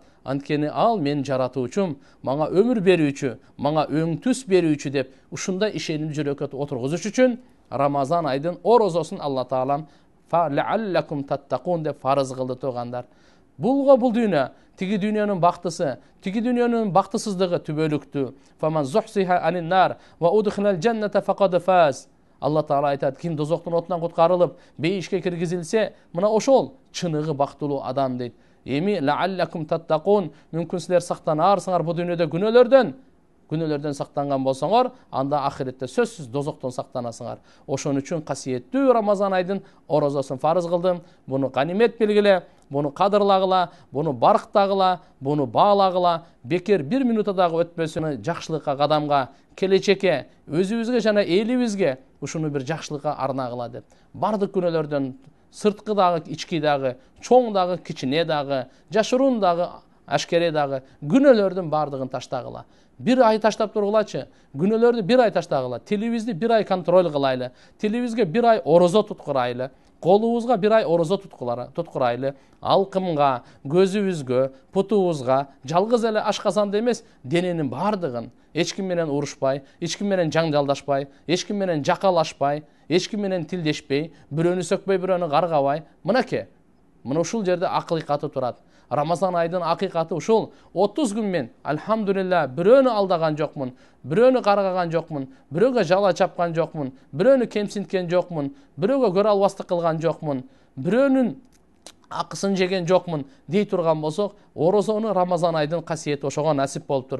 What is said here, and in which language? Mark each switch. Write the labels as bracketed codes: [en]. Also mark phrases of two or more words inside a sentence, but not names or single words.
[ky] Анткени ал мен жаратуучум, мага өмүр берүүчү, мага өң түс берүүчү деп ушундай ишеним жүрөккө отургузуш үчүн Рамазан айдын орозосун Алла Таалам [ar] لعلكم تتقون [ky] деп фарыз кылды тугандар. Булга бул дүйнө, тиги дүйнөнүн бактысы, тиги дүйнөнүн бактысыздыгы түбөлүктүү. [ar] فمن زحزح عن النار وأدخل الجنة فقد فاز. [ky] Алла Таала айтат, ким дозоктун отунан куткарылып, бейишке киргизилсе, мына ошол чыныгы бактылуу адам дейт. Эми [ar] لعلكم تتقون, [ky] мүмкүн силер сактанарсыңар бу дүйнөдө күнөөлөрдөн сактанган болсоңор, анда ахиретте сөзсүз дозоктон сактанасыңар. Ошон үчүн касиеттүү Рамазан айдын орозосун фарыз кылдым. Буну ганимет билгиле, буну кадырлагыла, буну барктагыла, буну баалагыла, бекер бир минута дагы өтпөсүн жакшылыкка, кадамга, келечекке, өзүбүзгө жана элибизге ушуну бир жакшылыкка арнагыла деп. Бардык күнөөлөрдөн, сырткы дагы, ички дагы, чоң дагы, кичине дагы, жашыруун дагы, ашкере дагы күнөөлөрдүн бардыгын таштагыла. Бир ай таштап тургулачы, күнөөлөрдү бир ай таштагыла, тилибизди бир ай контроль кылайлы, тилибизге бир ай орозо туткурайлы, колубузга бир ай орозо туткурайлы, алкымга, көзүбүзгө, бутубузга, жалгыз эле ашкасан демес, дененин бардыгын, эч ким менен урушпай, эч ким менен жаңжалдашпай, эч ким менен жакалашпай, эч ким менен тилдешпей, бирөөнү сөкпөй, бирөөнү каргабай, мынакей, мына ушул жерде акыйкаты турат. Рамазан айдын акыйкаты ушул. 30 күн мен, альхамдулилла, бирөөнү алдаган жокмун, бирөөнү каргаган жокмун, бирөөгө жала чапкан жокмун, бирөөнү кемсинткен жокмун, бирөөгө көрө албастык кылган жокмун, бирөөнүн акысын жеген жокмун дей турган болсок, орозону Рамазан айдын касиети ошого насип болуптур.